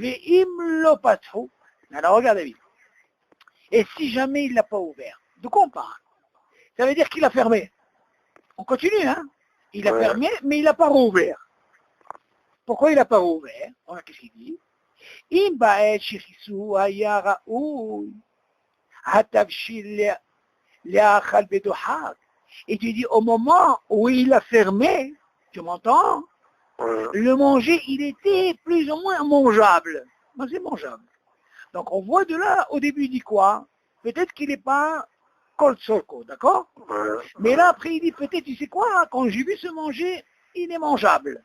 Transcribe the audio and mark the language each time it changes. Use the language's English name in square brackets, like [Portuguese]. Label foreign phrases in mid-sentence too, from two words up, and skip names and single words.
[French] Alors, regarde, David. Et si jamais il ne l'a pas ouvert? De quoi on parle? Ça veut dire qu'il a fermé. On continue, hein? Il a fermé, mais il n'a pas rouvert. Pourquoi il n'a pas rouvert? Qu'est-ce qu'il dit? [Hebrew] אם בעת שחיסו היה ראוי, התבשיל לאכל בדוחק. [French] Et tu dis, au moment où il a fermé, tu m'entends? Le manger, il était plus ou moins mangeable. Mais c'est mangeable. Donc on voit de là, au début, il dit quoi? Peut-être qu'il n'est pas col solco, d'accord? Mais là, après, il dit peut-être, tu sais quoi? Quand j'ai vu se manger, il est mangeable.